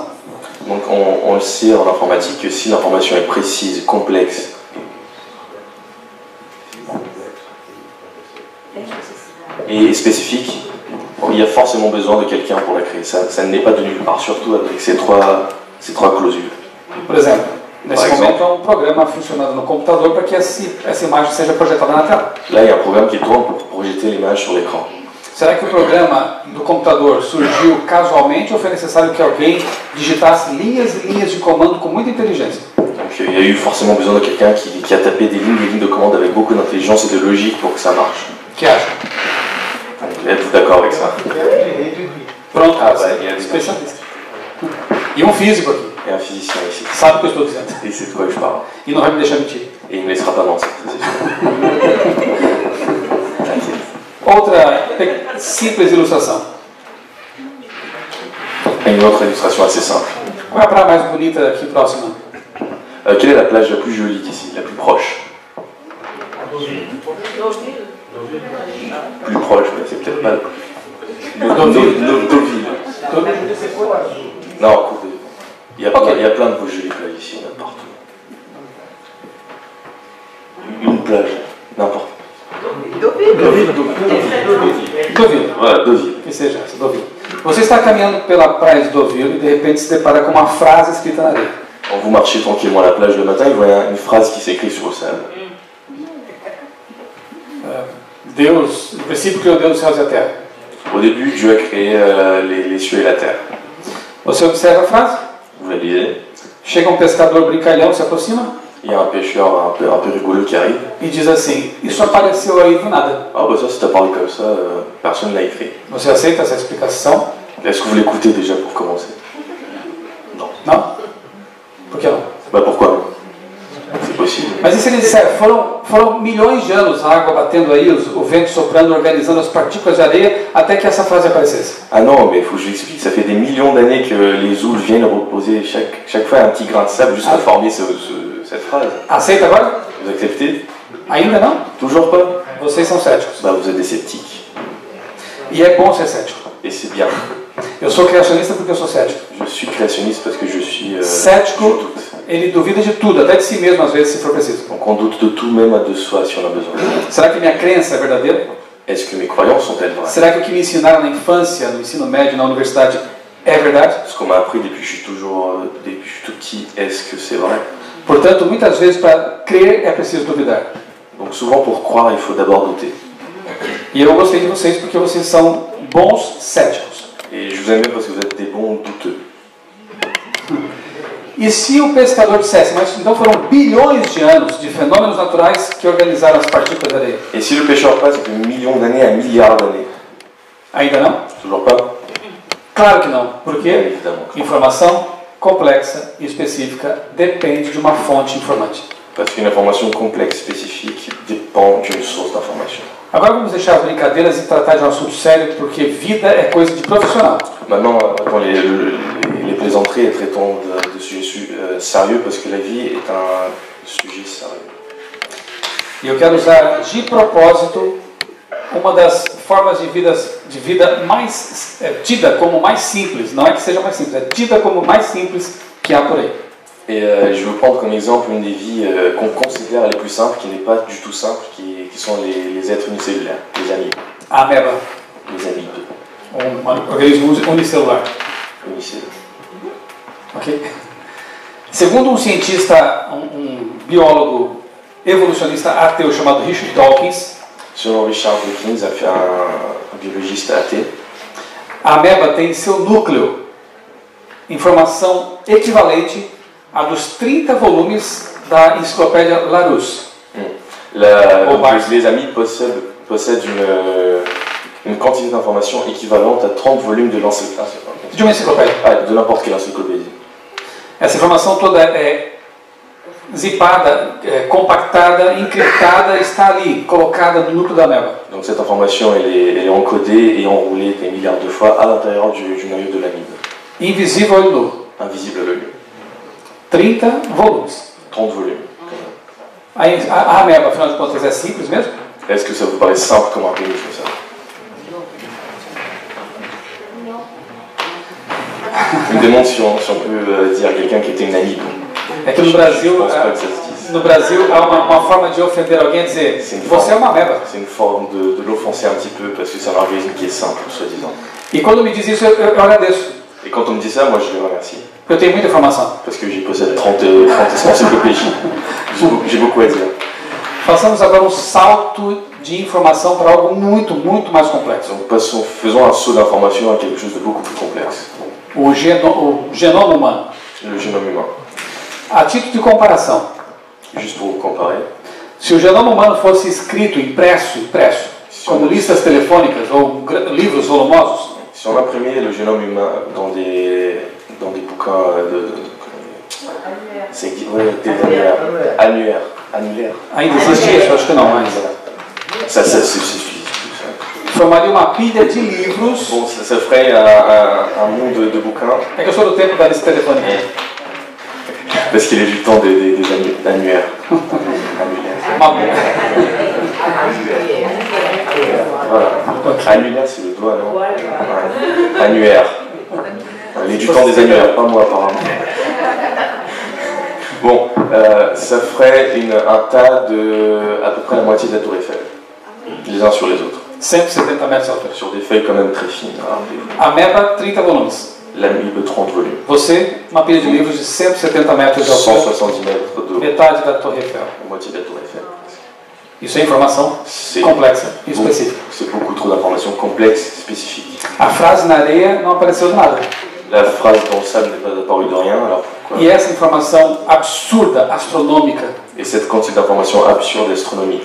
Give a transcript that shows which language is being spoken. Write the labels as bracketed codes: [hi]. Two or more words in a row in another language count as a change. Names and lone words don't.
[fr] Donc on le sait en informatique que si l'information est précise, complexe, et spécifique, il y a forcément besoin de quelqu'un pour la créer. Ça ne naît pas de nulle part, surtout avec ces trois clausules. [pt] Por exemplo, nesse momento há um programa funcionando no computador para que essa imagem seja projetada na tela. [fr] Là, il y a un programme qui tourne pour projeter l'image sur l'écran. [pt] Será que o programa do computador surgiu casualmente ou foi necessário que alguém digitasse linhas e linhas de comando com muita inteligência? [fr] Donc il y a eu forcément besoin de quelqu'un qui a tapé des lignes de commande avec beaucoup d'intelligence et de logique pour que ça marche. [pt] Que acha? [fr] Êtes-vous d'accord avec ça? [pt] Pronto, Ah, vai, é especialista. E um físico aqui, [fr] Et un physicien ici. [pt] sabe o que eu estou dizendo. [fr] Et c'est de quoi que je parle. [pt] E não vai me deixar mentir. [fr] Et il ne me laissera pas mentir, ça, c'est sûr. T'inquiète. [pt] Outra simples ilustração. [fr] Et une autre illustration assez simple. [pt] Qual é a praia mais bonita aqui próxima? [fr] Quelle est la plage la plus jolie d'ici, la plus proche? Plus proche, mais c'est peut-être pas Deauville. Deauville. Non, écoutez, il y a plein de beaux jolies plages ici, il y en a partout. Une plage, n'importe. Deauville. Voilà, Deauville. [pt] Que seja essa, Deauville. Você está caminhando pela praia de Deauville e de repente se depara com uma frase escrita na areia. [fr] Quand vous marchez tranquillement à la plage le matin, vous voyez une phrase qui s'écrit sur le sable. [pt] Deus, no princípio criou Deus os céus e a terra. [fr] Au début, Dieu a créé les cieux et la terre. [pt] Você observa a frase? [fr] Vous la lisez. [pt] Chega um pescador brincalhão, se aproxima [fr] Il y a un pêcheur un peu rigolo qui arrive. [pt] e diz assim: isso apareceu aí do nada. [fr] Ah bah ça c'est apparu comme ça, personne ne l'a écrit. [pt] Você aceita essa explicação? [fr] Est-ce que vous l'écoutez déjà pour commencer? Non. [pt] Não? Por que não? [fr] Bah pourquoi non? C'est possible. [pt] Mas e se ele disser, foram milhões de anos a água batendo aí, o vento soprando, organizando as partículas de areia, até que essa frase aparecesse? [fr] Ah non, mais il faut que je vous explique, ça fait des millions d'années que les oules viennent reposer chaque fois un petit grain de sable juste pour former cette phrase. [pt] Aceita agora? [fr] Vous acceptez? [pt] Ainda não? [fr] Toujours pas? [pt] Vocês são céticos. [fr] Bah vous êtes des sceptiques. [pt] E é bom ser cético. [fr] Et c'est bien. [pt] Eu sou criacionista porque eu sou cético. [fr] Je suis créationniste parce que je suis... [pt] Cético [fr] je doute. [pt] ele duvida de tudo, até de si mesmo às vezes, se for preciso. [fr] Donc on doute de tout, même de soi, si on a besoin. [pt] Será que minha crença é verdadeira? [fr] Est-ce que mes croyances sont-elles vraies? [pt] Será que o que me ensinaram na infância, no ensino médio, na universidade, é verdade? [fr] Ce qu'on m'a appris depuis que je suis tout petit, est-ce que c'est vrai? [pt] Portanto, muitas vezes para crer é preciso duvidar. [fr] Donc souvent pour croire, il faut d'abord douter. [pt] E eu gostei de vocês porque vocês são bons céticos. [fr] Et je vous aime bien parce que vous êtes des bons douteux. [pt] E se o pescador dissesse, mas então foram bilhões de anos de fenômenos naturais que organizaram as partículas de areia? [fr] Et si le pêcheur passe de millions d'années à milliards d'années? [pt] Ainda não? [fr] Toujours pas? [pt] Claro que não. Por [fr] Bien [pt] quê? [fr] évidemment. [pt] Informação complexa e específica depende de uma fonte informante. [fr] Parce qu'une information complexe, spécifique, dépend d'une source d'information. [pt] Agora vamos deixar as brincadeiras e tratar de um assunto sério, porque vida é coisa de profissional. [fr] Maintenant, dans les plaisanteries, traitons de sujets sérieux parce que la vie est un sujet sérieux. [pt] E eu quero usar de propósito uma das formas de vida mais tida como mais simples. Não é que seja mais simples, é tida como mais simples que há por aí. [fr] Et je veux prendre comme exemple une des vies qu'on considère les plus simples, qui n'est pas du tout simple, qui sont les êtres unicellulaires, les amibes. [pt] A ameba, [fr] Les amibes [pt] organismo unicelular. [fr] unicellulaires. Ok? [pt] Segundo um cientista, um biólogo evolucionista ateu chamado Richard Dawkins, [fr] Selon Richard Dawkins, un biologiste athée, [pt] a ameba tem em seu núcleo informação equivalente a dos 30 volumes da enciclopédia Larousse. [fr] Les amibes possèdent une quantité d'informations équivalente à 30 volumes de l'encyclopédie. [pt] De uma enciclopédia. [fr] De n'importe quelle encyclopédie. [pt] Essa informação toda é zipada, compactada, encriptada, está ali, colocada no núcleo da ameba. [fr] Donc cette information, elle est encodée et enroulée des milliards de fois à l'intérieur du noyau de l'amibe. [pt] Invisível ao olho nu. [fr] Invisible à l'œil. 30 volumes. 30 volumes. [pt] A ameba, afinal de contas, é simples mesmo? [fr] Est-ce que ça vous paraît simple comme organisme, ça? Je me demande si on peut dire à quelqu'un qui était une amibe. [pt] É que no Brasil, [fr] Je pense pas que ça se dise. [pt] no Brasil há uma forma de ofender alguém e dizer você é uma ameba. [fr] C'est une forme de l'offenser un petit peu parce que c'est un organisme qui est simple, soi-disant. [pt] E quando me diz isso, eu agradeço. [fr] Et quand on me dit ça, moi je les remercie. [pt] Eu tenho muita informação. [fr] Parce que j'y possède 30 encyclopédies. J'ai beaucoup à dire. [pt] Façamos agora um salto de informação para algo muito, muito mais complexo. [fr] Donc faisons un saut d'information à quelque chose de beaucoup plus complexe. [pt] O genoma humano. [fr] Le génome humain. [pt] A título de comparação, [fr] Juste pour vous comparer, [pt] se o genoma humano fosse escrito, impresso, como listas telefônicas ou livros volumosos, [fr] si on imprimait le génome humain dans des bouquins annuaires. [pt] ainda existe isso? Acho que não, mas [fr] Ça suffit. [pt] formaria uma pilha de livros. [fr] Bon, ça ferait un monde de bouquins. [pt] É que eu sou do tempo da lista telefônica. [fr] Parce qu'il est du temps des annuaires. [pt] Uma- [fr] Voilà. Annulaire, c'est le doigt, non? Ouais. Annuaire. Il est du temps des annuaires, pas moi apparemment. Bon, ça ferait un tas de à peu près la moitié de la tour Eiffel. Les uns sur les autres. [pt] 170 metros de altura. [fr] Sur des feuilles quand même très fines. [pt] Ameba, 30 volumes. [fr] L'amibe, 30 volumes. [pt] Você, uma pilha de livros de 170 metros de altura, [fr] 170 mètres de haut. [pt] metade da Torre Eiffel. [fr] La moitié de la tour Eiffel. [pt] Isso é informação complexa e específica. [fr] C'est beaucoup trop d'informations complexes, spécifiques. [pt] A frase na areia não apareceu de nada. [fr] La phrase dans le sable n'est pas apparue de rien, alors pourquoi? [pt] E essa informação absurda, astronômica, [fr] Et cette quantité d'informations absurdes, astronomiques,